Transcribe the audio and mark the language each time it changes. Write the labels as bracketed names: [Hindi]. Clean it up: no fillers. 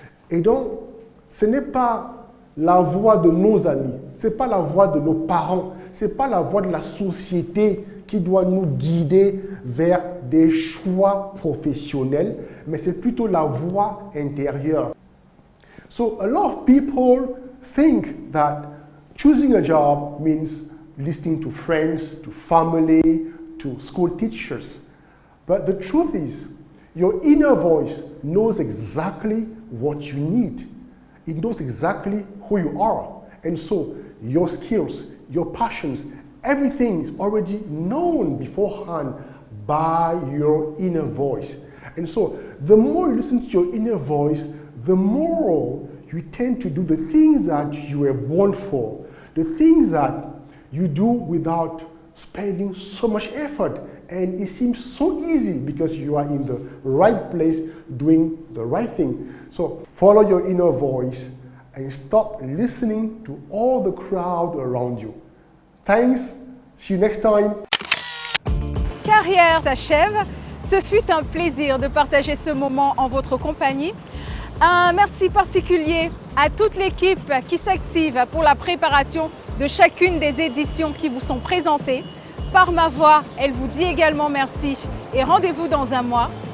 [French] Et donc, ce n'est pas la voix de nos amis, ce n'est pas la voix de nos parents, ce n'est pas la voix de la société qui doit nous guider vers des choix professionnels, mais c'est plutôt la voix intérieure. [English] So a lot of people think that choosing a job means listening to friends, to family, to school teachers. But the truth is, your inner voice knows exactly what you need. It knows exactly who you are. And so your skills, your passions, everything is already known beforehand by your inner voice. And so the more you listen to your inner voice, the more you tend to do the things that you were born for, the things that you do without spending so much effort. And it seems so easy because you are in the right place doing the right thing. So follow your inner voice and stop listening to all the crowd around you. Thanks. See you next time. [French] Carrière s'achève. Ce fut un plaisir de partager ce moment en votre compagnie. Un merci particulier à toute l'équipe qui s'active pour la préparation de chacune des éditions qui vous sont présentées. Par ma voix, elle vous dit également merci et rendez-vous dans un mois.